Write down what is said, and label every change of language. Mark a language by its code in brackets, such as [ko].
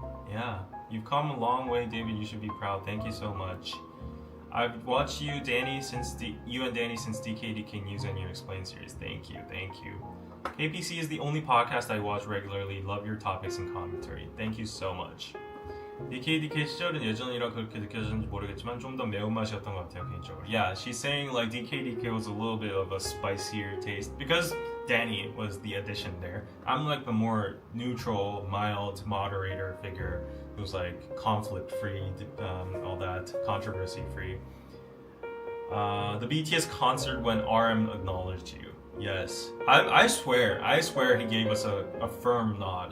[en] Yeah, you've come a long way, David, you should be proud. Thank you so much. I've watched you and Danny since DKDK News and You Explain series. Thank you. KPC is the only podcast I watch regularly. Love your topics and commentary. Thank you so much. [ko] DKDK 시절은 예전이라 그렇게 느껴졌는지 모르겠지만 좀 더 매운맛이었던 것 같아요 개인적으로. [en] Yeah, she's saying like DKDK was a little bit of a spicier taste because Danny was the addition there. I'm like the more neutral, mild moderator figure who's like conflict free, all that, controversy free. The BTS concert when RM acknowledged you. Yes, I swear he gave us a firm nod.